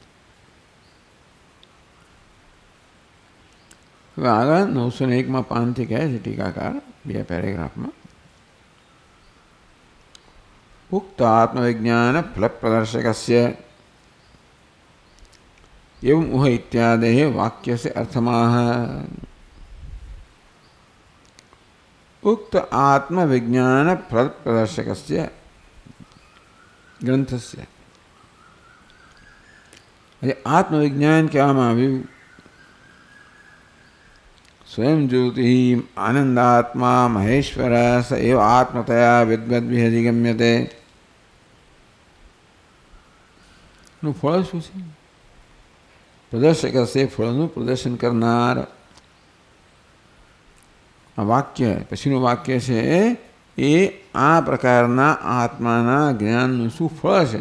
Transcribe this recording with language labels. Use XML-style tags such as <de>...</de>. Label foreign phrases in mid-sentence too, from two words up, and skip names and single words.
<gu>હવે આગળ 901 પાનથી કહે છે ટીકાકાર, બે પેરેગ્રાફમાં,</gu> <sa>उक्त आत्मविज्ञान फल प्रदर्शकस्य एवं उह इत्यादि वाक्यस्य अर्थमाह. उक्त आत्मविज्ञान प्रदर्शकस्य ग्रंथस्य आत्मविज्ञान</sa> <gu>કહેવામાં આવ્યું</gu> <sa>स्वयं ज्योति आनंदात्मा महेश्वर स एव आत्मतया विद्वद्भिः अधिगम्यते</sa> <gu>નું ફળ શું છે? પ્રદર્શક હશે, ફળનું પ્રદર્શન કરનાર. આ વાક્ય પછીનું વાક્ય છે એ આ પ્રકારના આત્માના જ્ઞાનનું શું ફળ છે?</gu>